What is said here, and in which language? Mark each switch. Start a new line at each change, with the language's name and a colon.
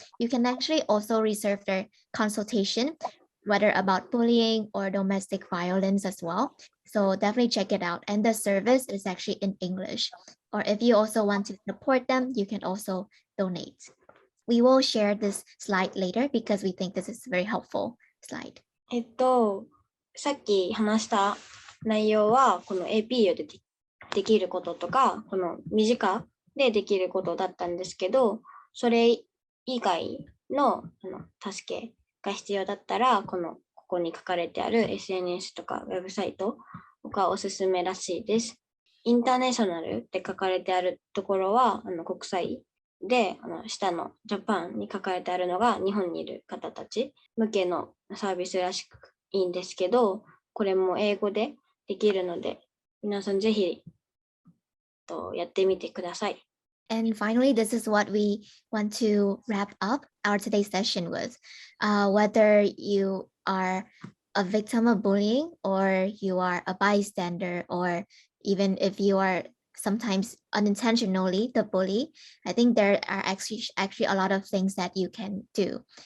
English: You can actually also reserve their consultation, whether about bullying or domestic violence as well. So definitely check it out. And the service is actually in English. Or if you also want to support them, you can also donate. We will share this slide later because we think this is a very helpful slide.
Japanese: さっき話した内容はこの APU でできることとか、この身近でできることだったんですけど、それ以外の助けが必要だったら、ここに書かれてある SNS とかウェブサイトがおすすめらしいです。インターネーショナルって書かれてあるところは国際で、下のジャパンに書かれてあるのが日本にいる方たち向けのサービスらしくいいんですけど、これも英語でできるので、皆さんぜひやってみてください。
English: And finally, this is what we want to wrap up our today's session with. Whether you are a victim of bullying or you are a bystander, or even if you are sometimes unintentionally the bully, I think there are actually a lot of things that you can do.